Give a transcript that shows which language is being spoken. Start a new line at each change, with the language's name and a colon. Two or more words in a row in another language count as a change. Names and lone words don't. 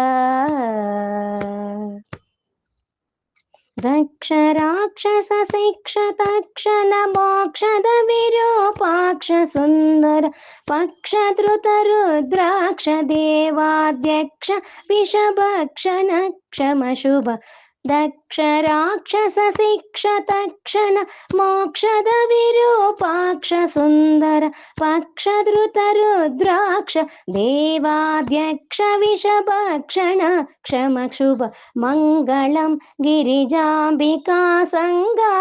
Telugu: దక్ష రాక్షస శిక్ష తక్షణ మోక్షద విరూపాక్ష సుందర పక్ష ధృత రుద్రాక్ష దేవాధ్యక్ష విషభక్ష నక్షమ శుభ
Kannada: ದಕ್ಷ ರಾಕ್ಷಸ ಶಿಕ್ಷ ತಕ್ಷಣ ಮೋಕ್ಷದ ವಿರೂಪಾಕ್ಷ ಸುಂದರ ಪಕ್ಷ ಧೃತ ರುದ್ರಾಕ್ಷ ದೇವಾಧ್ಯಕ್ಷ ವಿಷಭಕ್ಷಣ ಕ್ಷಮ ಶುಭ ಮಂಗಳಂ ಗಿರಿಜಾಂಬಿಕಾ ಸಂಗ